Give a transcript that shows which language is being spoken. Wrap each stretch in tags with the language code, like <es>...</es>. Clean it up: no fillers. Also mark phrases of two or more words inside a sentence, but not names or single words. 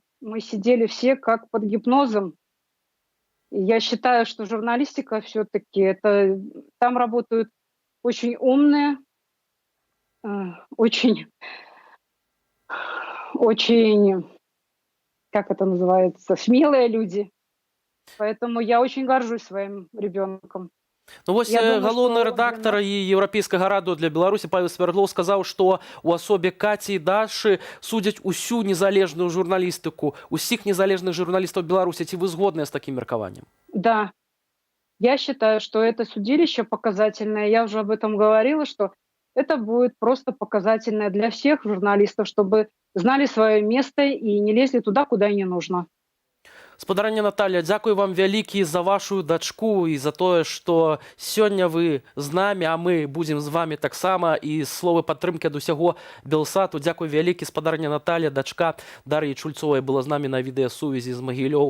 <ru>Мы сидели все как под гипнозом. И я считаю, что журналистика все-таки это там работают очень умные, очень, как это называется, смелые люди. Поэтому я очень горжусь своим ребенком.</ru> <be>Ну вось галоўны рэдактар і еўрапейскага раду для Беларусі Павел Свярдлоў сказаў, што у асобе Каці і Дашы судзяць усю незалежную журналістыку, усіх незалежных журналістаў Беларусі. Ці вы згодныя з такім меркаваннем?</be> <ru>Да, я считаю, что это судилище показательное. Я уже об этом говорила, что это будет просто показательное для всех журналистов, чтобы знали свое место и не лезли туда, куда не нужно.</ru> <be>Спадарня Наталья, дзякуй вам вялікі за вашу дачку і за тое, што сёння вы з намі, а мы будзем</be> <ru>з вами</ru> <be>таксама, і словы падтрымкі ад усяго Белсату. Дзякуй вялікі, спадарня Наталья, дачка Дар'і Чульцовай была з намі на відэасувязі з Магілёў.</be>